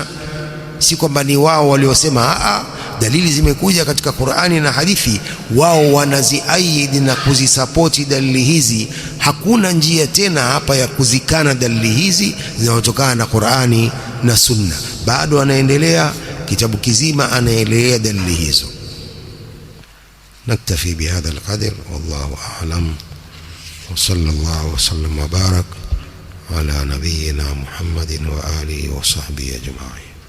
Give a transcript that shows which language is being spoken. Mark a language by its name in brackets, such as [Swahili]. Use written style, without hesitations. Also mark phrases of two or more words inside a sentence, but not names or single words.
[Swahili] Si kwamba ni wao waliosema, dalili zimekuja katika Qur'ani na hadithi, wao wanaziaidi na kuzisapoti dalili hizi. Hakuna njia tena hapa ya kuzikana dalili hizi zinazotokana na Qur'ani na Sunna. Bado anaendelea kitabu kizima anaelezea dalili hizo. [Arabic] نكتفي بهذا القدر, والله أعلم. وصلى الله وسلم وبارك على نبينا محمد وآله وصحبه أجمعين.